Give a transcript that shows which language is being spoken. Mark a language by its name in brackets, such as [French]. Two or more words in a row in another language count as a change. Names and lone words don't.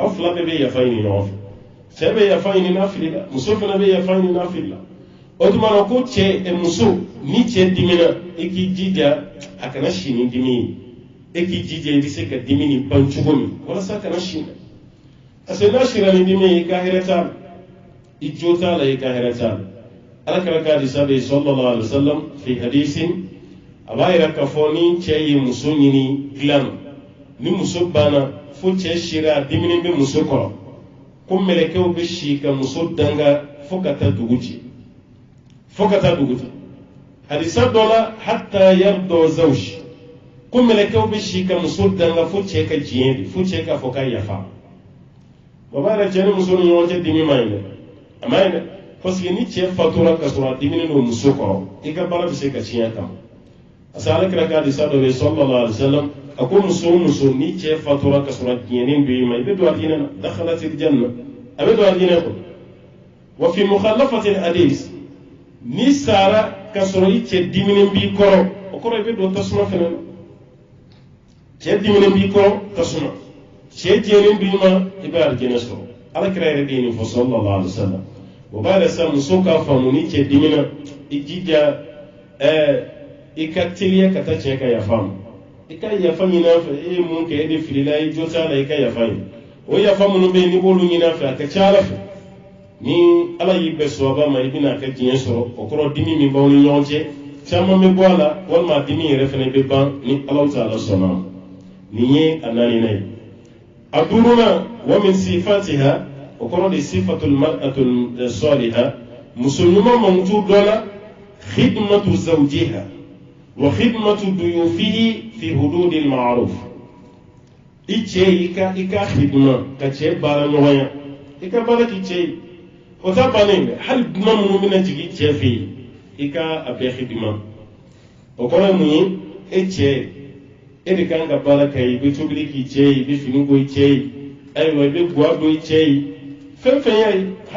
[Bambara] aw fila bɛɛ bɛ yafa ɲini ɲɔgɔn fɛ cɛ bɛ yafa ɲini n'a filila muso fana bɛ yafa ɲini n'a filila o tuma na ko muso ni cɛ dimina i k'i jija a kana si ni dimi ye e k'i jija i bɛ se ka dimi nin ban cogo min walasa a kana si [French] parce que [Bambara] n'a sira ni dimi ye i ka hɛrɛ t'a la i jo t'a la i ka hɛrɛ t'a la ala kɛra k'a hadisa bɛ yen [Arabic] صلى الله عليه وسلم في حديث [Bambara] a b'a yira k'a fɔ ni cɛ ye muso ɲini dilan na ni muso banna fo cɛ sira a diminen bɛ muso kɔrɔ ko mɛlɛkɛw bɛ si ka muso danga fo ka taa dugu ci hadisa dɔ la [Arabic] حتى يرضى زوج [Bambara] ko mɛlɛkɛw bɛ si ka muso danga fo cɛ ka diɲɛ de fo cɛ k'a fɔ k'a yafa baba yɛrɛ cɛ ni muso ni ɲɔgɔn cɛ dimi ma ɲi dɛ a ma ɲi dɛ [French] parce que [Bambara] ni cɛ fatura ka sɔrɔ a diminen don muso kɔrɔ i ka baara bɛ se ka tiɲɛ kama [French] parce que [Bambara] ale kɛra ka hadisa dɔ bɛ yen [Arabic] صلى الله عليه وسلم [Bambara] a ko muso o muso ni cɛ fatura ka sɔrɔ diɲɛnen bɛ i ma i bɛ don a diinɛ na [Arabic] دخلت الجنة [Bambara] a bɛ don a diinɛ kɔnɔ [Arabic] وفي مخالفة الحديث [Bambara] ni sara ka sɔrɔ i cɛ diminen b'i kɔrɔ o kɔrɔ i bɛ don tasuma fɛnɛ na cɛ diminen b'i kɔrɔ tasuma cɛ jɛlen b'i ma i bɛ alijɛnɛ sɔrɔ alakira yɛrɛ de ye nin fɔ [Arabic] صلى الله عليه وسلم [Bambara] o b'a yɛrɛ sa muso k'a faamu ni cɛ dimina i jija i ka teliya ka taa cɛ ka yafa ma i ka yafa ɲini a fɛ e ye mun kɛ e de filila i jo t'a la i ka yafa ɲini o yafa minnu bɛ yen n'i b'olu ɲini a fɛ a ka ca ala fɛ ni ala y'i bɛn sababa ma i bɛna kɛ diɲɛ sɔrɔ o kɔrɔ dimi min b'aw ni ɲɔgɔn cɛ caman bɛ bɔ a la walima dimi yɛrɛ fana bɛ ban ni ala ta'ala sɔnna ma nin ye a naaninan ye a duurunan [Arabic] ومن صفاتها [Bambara] o kɔrɔ de [Arabic] صفة المرأة الصالحة [Bambara] muso ɲuman mankutu dɔ la [Arabic] خدمة زوجها وخدمة ضيوفه في حدود المعروف [Bambara] i cɛ i ka khidma ka cɛ baara ɲɔgɔnya i ka baara k'i cɛ ye o ta bannen dɛ hali dunan minnu bɛna jigin cɛ fɛ yen i ka a bɛɛ khidma o kɔrɔ ye mun ye e cɛ e de kan ka baara kɛ i bɛ tobili k'i cɛ ye i bɛ fini ko i cɛ ye ayiwa i bɛ guwa don i cɛ ye fɛn fɛn y'a ye hali